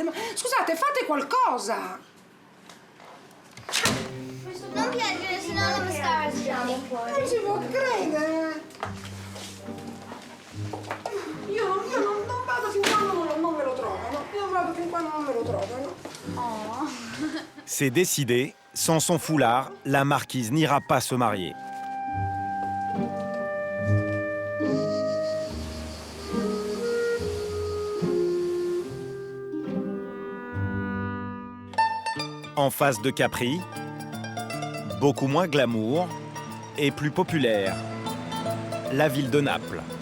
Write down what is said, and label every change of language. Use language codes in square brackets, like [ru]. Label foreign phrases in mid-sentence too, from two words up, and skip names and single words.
[it] Ma scusate, fate qualcosa. Non piangere, sennò la mascara si taglia fuori. Non si può credere. Io non vado fin quando non me lo trovano. Io non vado fin quando non me lo trovano. Oh. [fr] C'est décidé, sans son foulard, la marquise n'ira pas se marier. En face de Capri, beaucoup moins glamour et plus populaire, la ville de Naples.